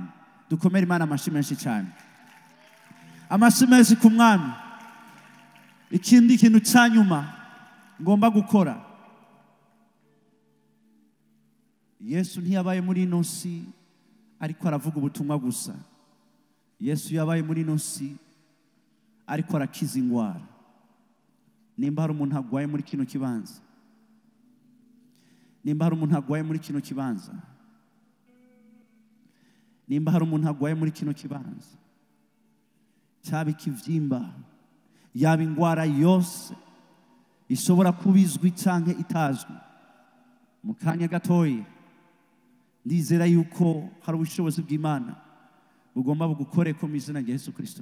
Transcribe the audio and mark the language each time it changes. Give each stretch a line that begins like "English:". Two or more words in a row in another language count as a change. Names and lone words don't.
Rundi: Dukomere Imana amashyi menshi cyane. Amashyi menshi ku mwami. Ikindi kintu cyanyuma ngomba gukora, Yesu ntiyabaye muri ino si ariko aravuga ubutumwa gusa. Yesu yabaye muri ino si ariko arakiza indwara. Nimba hari umuntu agwaye muri kino kibanza, nimba hari umuntu agwaye muri kino kibanza, nimba hari umuntu agwaye muri kino kibanza, cyaba ikivyimba, yaba indwara yose ishobora kubizwi cyangwa itazwi, mu kanya gatoya ndizera yuko hari ubushobozi bw'Imana bugomba bugukore ko mu izina rya Yesu Kristo.